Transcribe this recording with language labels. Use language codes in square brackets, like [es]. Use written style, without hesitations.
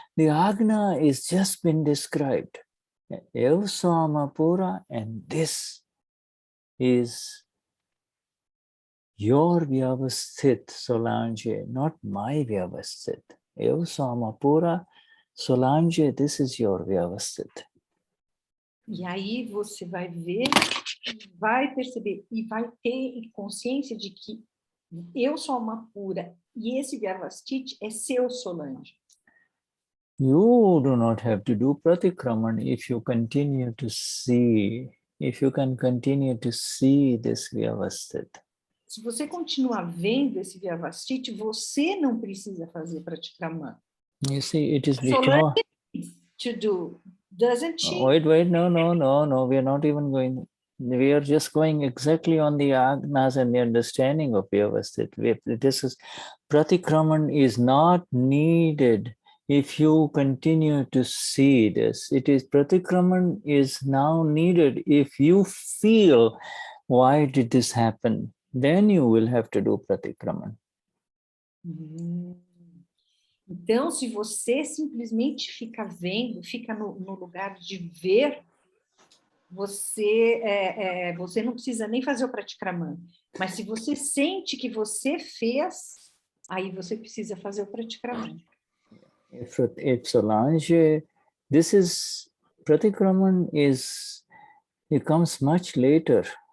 [en] The Agna is just been described. Ev Samapura, and this is your Vyavasthit, Solange, not my Vyavasthit. Ev Samapura, Solange, this is your Vyavasthit. [pt] E aí você vai ver, vai perceber e vai ter consciência de que eu sou uma pura e esse Vyavasthit é seu, Solange. [en] You do not have to do pratikraman if you continue to see, if you can continue to see this Vyavasthit. [pt] Se você continuar vendo esse Vyavasthit, você não precisa fazer pratikraman. [en] You see, it is Solange needs to do, doesn't she? Wait, no, we are not even going, we are just going exactly on the Agnas and the understanding of Vyavasthit. This is, pratikraman is not needed if you continue to see this. It is, pratikraman is now needed if you feel, why did this happen? Then you will have to do pratikraman. [pt] Então, se você simplesmente fica vendo, fica no lugar de ver, você não precisa nem fazer o pratikraman. Mas se você sente que você fez, aí você precisa fazer o pratikraman. [en] If Solange, this is, pratikraman is, it comes much later.